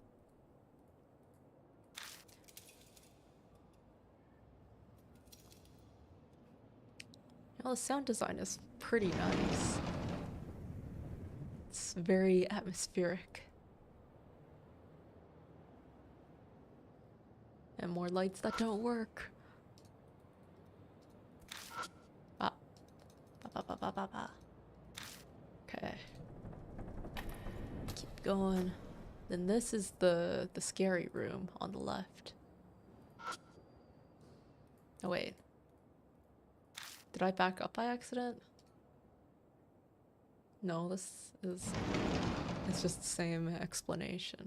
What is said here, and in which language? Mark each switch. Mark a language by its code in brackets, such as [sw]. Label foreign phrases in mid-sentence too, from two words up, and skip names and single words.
[en] Well, the sound design is pretty nice. It's very atmospheric. And more lights that don't work. Ah. Ba ba ba ba ba. Okay. Keep going. Then this is the scary room on the left. Oh wait. Did I back up by accident? No, it's just the same explanation.